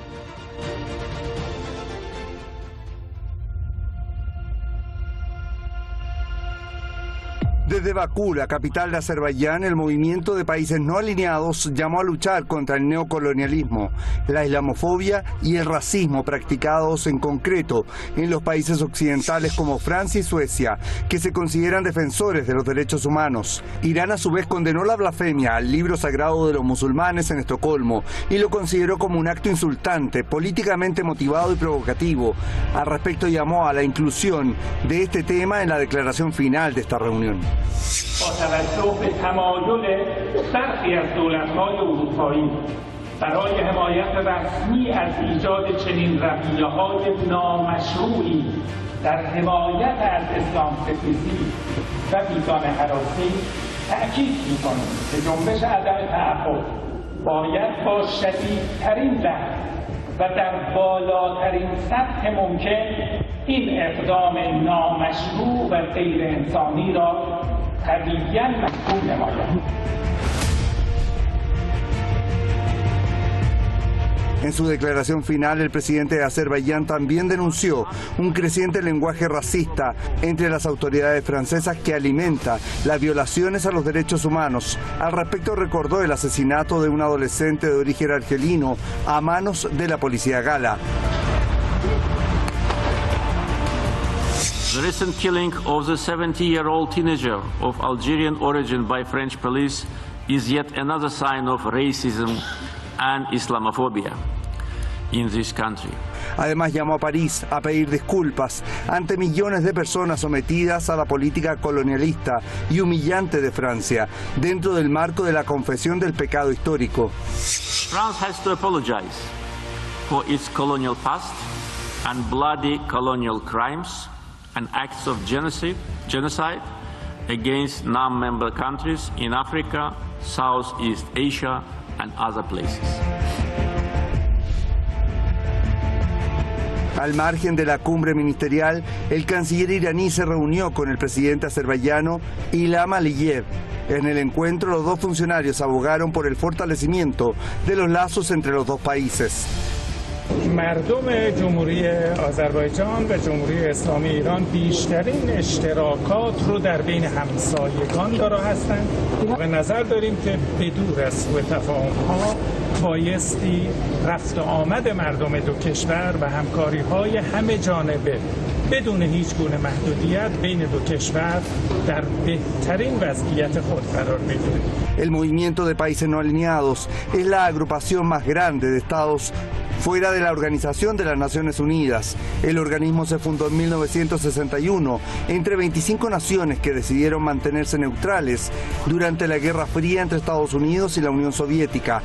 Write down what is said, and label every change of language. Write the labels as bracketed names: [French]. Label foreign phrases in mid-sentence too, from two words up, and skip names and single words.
[Spanish] Desde Bakú, la capital de Azerbaiyán, el movimiento de países no alineados llamó a luchar contra el neocolonialismo, la islamofobia y el racismo practicados en concreto en los países occidentales como Francia y Suecia, que se consideran defensores de los derechos humanos. Irán a su vez condenó la blasfemia al libro sagrado de los musulmanes en Estocolmo y lo consideró como un acto insultante, políticamente motivado y provocativo. Al respecto llamó a la inclusión de este tema en la declaración final de esta reunión. [Persian] با توجه به تمایل برخی از دولت‌های اروپایی برای حمایت رسمی از ایجاد چنین رویه‌های نامشروعی در حمایت از اسلام ستیزی و بیگانه هراسی تأکید می‌کنیم که جنبش عدم تعهد باید با شدیدترین لحن و در بالاترین سطح ممکن این اقدام نامشروع و غیر انسانی را قویاً محکوم نماید. [Spanish] En su declaración final, el presidente de Azerbaiyán también denunció un creciente lenguaje racista entre las autoridades francesas que alimenta las violaciones a los derechos humanos. Al respecto, recordó el asesinato de un adolescente de origen argelino a manos de la policía gala. [English] The recent killing of the 70-year-old teenager of Algerian origin by French police is yet another sign of racism and Islamophobia in this country. [Spanish] Además llamó a París a pedir disculpas ante millones de personas sometidas a la política colonialista y humillante de Francia, dentro del marco de la confesión del pecado histórico. [English] France has to apologize for its colonial past and bloody colonial crimes and acts of genocide against non-member countries in Africa, Southeast Asia and other places. [Spanish] Al margen de la cumbre ministerial, el canciller iraní se reunió con el presidente azerbaiyano Ilham Aliyev. En el encuentro, los dos funcionarios abogaron por el fortalecimiento de los lazos entre los dos países. [Persian] مردم جمهوری آذربایجان و جمهوری اسلامی ایران بیشترین اشتراکات رو در بین همسایگان دارا هستند. به نظر داریم که بدور از سوء تفاهم‌ها بایستی رفت آمد مردم دو کشور و همکاری‌های همه جانبه بدون هیچ گونه محدودیت بین دو کشور در بهترین وضعیت خود قرار بگیره. [Spanish] El movimiento de países no alineados es la agrupación más grande de estados fuera de la Organización de las Naciones Unidas. El organismo se fundó en 1961 entre 25 naciones que decidieron mantenerse neutrales durante la Guerra Fría entre Estados Unidos y la Unión Soviética.